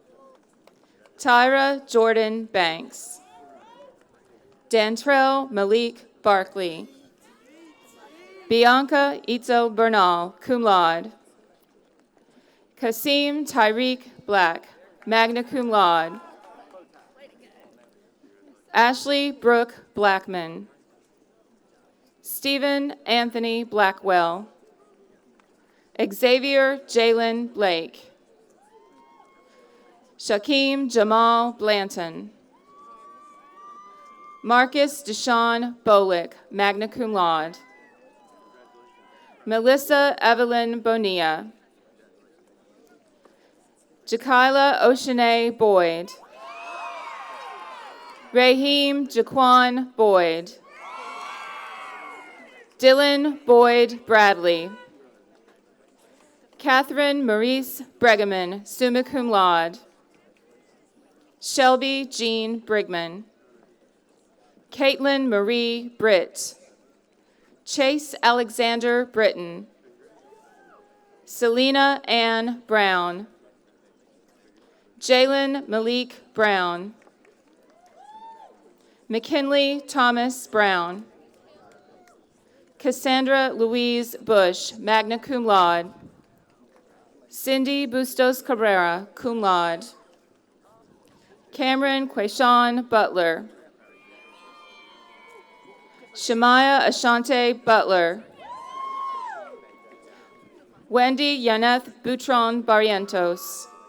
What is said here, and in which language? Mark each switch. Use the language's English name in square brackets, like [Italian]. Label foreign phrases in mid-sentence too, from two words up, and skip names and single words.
[English] Tyra Jordan Banks. Dantrell Malik Barkley. Bianca Itzo Bernal, [Latin] cum laude. [English] Kasim Tyreek Black, [Latin] magna cum laude. [English] Ashley Brooke Blackman. Stephen Anthony Blackwell. Xavier Jalen Blake. Shaquem Jamal Blanton. Marcus Deshaun Bolick, [Latin] magna cum laude. [English] Melissa Evelyn Bonilla. Jakila Oshanae Boyd. Raheem Jaquan Boyd. Dylan Boyd Bradley. Catherine Maurice Bregeman, [Latin] summa cum laude. [English] Shelby Jean Brigman. Caitlin Marie Britt. Chase Alexander Britton. Selena Ann Brown. Jalen Malik Brown. McKinley Thomas Brown. Cassandra Louise Bush, [Latin] magna cum laude. [English] Cindy Bustos Cabrera, [Latin] cum laude. [English] Cameron Quayshawn Butler. Shemaya Ashante Butler. Wendy Yaneth Boutron Barrientos.